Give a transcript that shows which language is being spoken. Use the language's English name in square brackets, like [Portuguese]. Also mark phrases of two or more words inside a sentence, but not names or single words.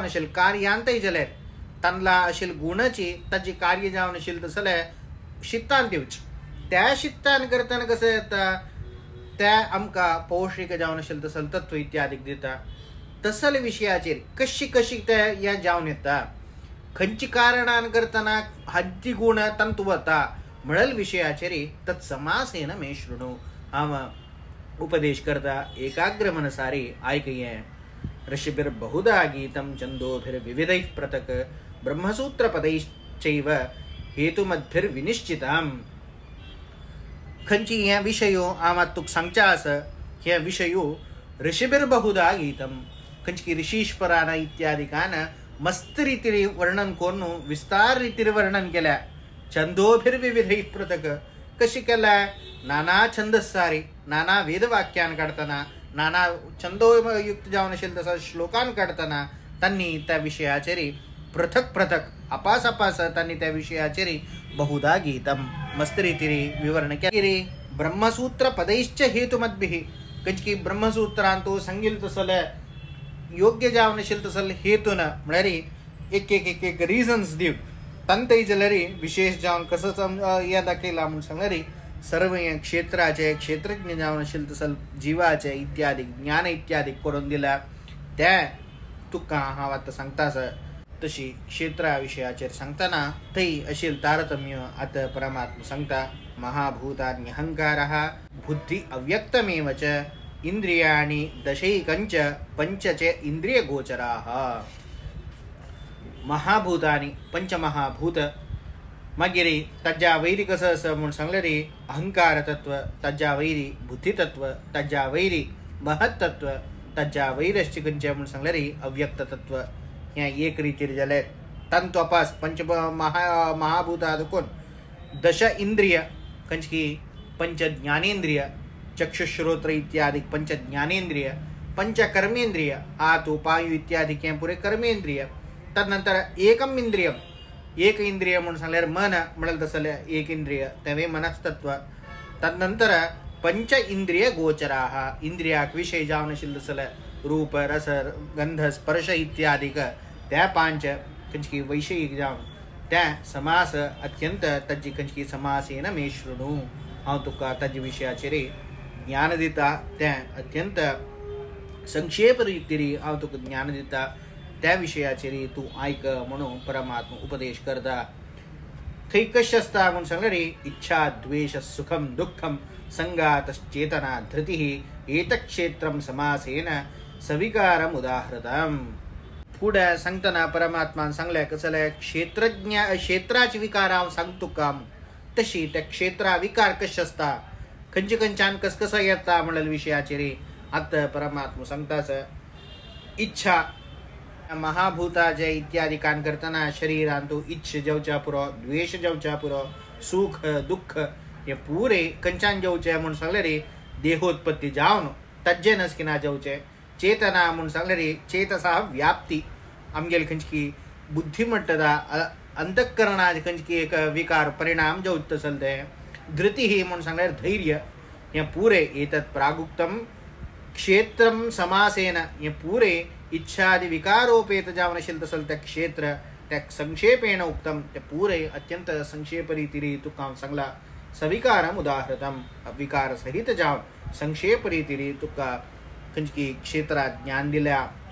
[Konkani] आशिल्ली कार्यांतय जाल्यार तांदळा आशिल्ली गुणाची ताची कार्य जावन आशिल्ली तसले शित्तांत येवची त्या शित्तान करतना कसं जाता त्या आमकां पौष्टिक जावन आशिल्लें तसल तत्व इत्यादीक दिता तसल विशयाचेर कशी ते हें जावन येता खंयची कारणान करतना हाची गुण तंतु वता म्हणल विशयाचेर [Sanskrit] तत्समासेन मे शृणु [Konkani] हांव उपदेश करता एकाग्र मनसारी आयकये [Sanskrit] ऋषिभिर्बहुधा गीतं छन्दोभिर्विविधैः पृथक् ब्रह्मसूत्रपदैश्चैव हेतुमद्भिर्विनिश्चिताम् [Konkani] खंयची हे विशयो हांव आतां तुका सांगचे आसा हे विशयो [Sanskrit] ऋषिभिर्बहुधा गीतं [Konkani] खंयची ऋषीश्वरान इत्यादिकान मस्त रितीर वर्णन करून विस्तार रितीर वर्णन केल्या [Sanskrit] छंदोभिर्विविधैः पृथक् [Konkani] कशी केल्या नाना छंदस्सारी नाना वेदवाक्यान काढताना नाना छंदोयुक्त जावन आशिल्ले तसा श्लोकान काढताना तांणी त्या विशयाचेर पृथक पृथक अपास अपास तांणी त्या विशयाचेर [Sanskrit] बहुधा गीतं [Konkani] मस्त रितीर विवरण केले [Sanskrit] ब्रह्मसूत्र पदैश्च हेतुमद्भिः [Konkani] खंयची ब्रह्मसूत्रांत तो सांगिल्लें तसले योग्य जावन आशिल्लें तसले हेतून म्हळ्यार एक रिजन्स दिव तांतय जाल्यार विशेष जावन कसं हें दाखयलां म्हूण सांगल्यार सर्व हें क्षेत्राचे क्षेत्रज्ञ जावन आशिल्ले तसल जिवाचे इत्यादी ज्ञान इत्यादी करून दिला त्या तुका हांव आतां सांगता तशी क्षेत्रा विशयाचेर सांगतना थंय आशिल्लें तारतम्य आतां परमात्मा सांगता [Sanskrit] महाभूतान्यहंकारः बुद्धी अव्यक्तमेव च इंद्रियाणि दशैकंच पंचचे इंद्रिय गोचराः [Konkani] महाभूतानि पंचमहाभूत मागीर ताज्या वैरी कसं आसा म्हूण सांगल्यार अहंकार तत्व ताज्या वैरी बुद्धी तत्व ताज्या वैरी महत् तत्व ताज्या वैरश्च खंयचें म्हूण सांगल्यार अव्यक्त तत्व हें एक रितीर जाल्यार तांतू अपास पंच महाभूता देखून दश इंद्रिय खंयची पंच ज्ञानेंद्रिय चक्षुश्रोत्र इत्यादि पंच ज्ञानेंद्रिय पंच कर्मेंद्रिय हाथ पायु इत्यादि पुरे कर्मेंद्रिय तदनंतर [Sanskrit] एकम इंद्रियम [Konkani] एक इंद्रिय म्हणून सांगल्यार मन म्हणलं तसले एक इंद्रिय तेवे मनस्तत्व तदनंतर [Sanskrit] पंच इंद्रिय गोचराः [Konkani] इंद्रियाक विषय जावन आशिल्ले तसले रूप रस गंध स्पर्श इत्यादिक त्या पांच खंयची वैषयिक जावन त्या समास अत्यंत ताजी खंयची [Sanskrit] समासेन मे शृणु [Konkani] हांव तुका ताजे विशयाचेर ज्ञान दिता त्या अत्यंत संक्षेप रितीर हांव तुका ज्ञान दिता त्या विशयाचेर तूं आयक म्हणून परमात्मा उपदेश करता थंय कशें आसता म्हूण सांगल्यार [Sanskrit] इच्छा द्वेष सुखम दुःखम संगातश्चेतना धृतिः एतक्षेत्रं समासेन सविकारम उदाहृतम् [Konkani] फुडें सांगतना परमात्मान सांगलें कसले क्षेत्राचे विकार हांव सांगता तुका तशी त्या क्षेत्रा विकार कशें आसता खंयचे खंयच्यान कसो येता म्हणलेल्या विशयाचेर आतां परमात्मा सांगताच इच्छा महाभूताचे इत्यादी कान करतना शरीरान तूं इच्छ जेवच्या पुरो द्वेष जेवच्या पुरो सुख दुःख हे पुरे खंयच्यान जेवचे म्हूण सांगल्यार देहोत्पत्ती जावन तज्जे नसकिना जेवचे चेतना म्हूण सांगल्यार चेतसा व्याप्ती आमगेल खंयची बुद्धी म्हणटा अंतःकरणाचे खंयची एक विकार परिणाम जेवत तसल ते धृती ही म्हूण सांगल्यार धैर्य हे पुरे [Sanskrit] एतत् प्रागुक्तम क्षेत्रम समासेन [Konkani] हे पुरे इच्छादि विकारोपेत जावन आशिल्लें तसल तें क्षेत्र त्या [Sanskrit] संक्षेपेण उक्तम [Konkani] ते पुरे अत्यंत संक्षेप रितीर तुका हांव सांगला [Sanskrit] सविकारम उदाहृतम [Konkani] विकार सहित जावन संक्षेप रितीर तुका खंयची क्षेत्रात ज्ञान दिल्या